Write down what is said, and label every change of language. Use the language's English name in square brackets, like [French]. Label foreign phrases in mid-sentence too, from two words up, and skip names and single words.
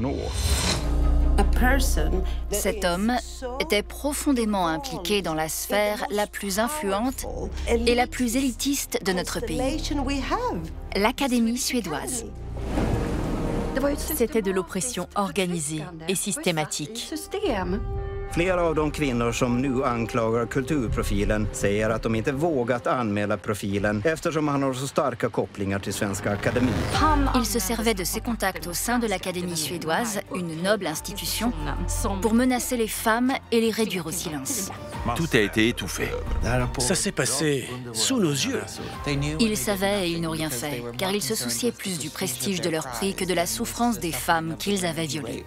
[French] Cet homme était profondément impliqué dans la sphère la plus influente et la plus élitiste de notre pays, l'Académie suédoise. C'était de l'oppression organisée et systématique. [Swedish] Flera av de kvinnor som nu anklagar kulturprofilen säger att de inte vågat anmäla profilen eftersom han har så starka kopplingar till Svenska Akademin. [French] Il se servait de ses contacts au sein de l'Académie suédoise, une noble institution, pour menacer les femmes et les réduire au silence. Tout a été étouffé. Ça s'est passé sous nos yeux. Ils savaient et ils n'ont rien fait, car ils se souciaient plus du prestige de leur prix que de la souffrance des femmes qu'ils avaient violées.